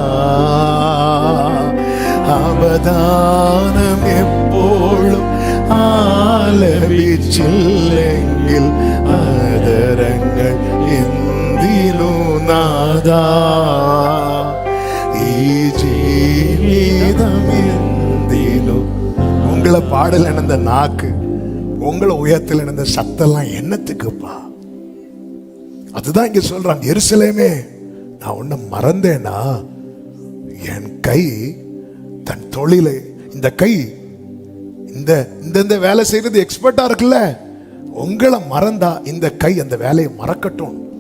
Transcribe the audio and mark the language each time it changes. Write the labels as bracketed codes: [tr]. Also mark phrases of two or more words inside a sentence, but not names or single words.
[ml] അവദാനം എപ്പോഴും ആലപിച്ചില്ലെങ്കിൽ ആദരങ്ങൾ എന്തിനു നാഥാ. ഈ ജീവിതം എന്തിനു. [ta] உங்களை பாடல் இணைந்த நாக்கு, உங்களை உயரத்தில் இணைந்த சத்தெல்லாம் என்னத்துக்குப்பா? அதுதான் இங்க சொல்றாங்க, எருசலேமே, நான் உன்னை மறந்தேனா என் கை தன் தொழிலை, இந்த கை இந்த வேலை செய்யறது எக்ஸ்பர்ட்டா இருக்குல்ல, உங்களை மறந்தா இந்த கை அந்த வேலையை மறக்கட்டும்.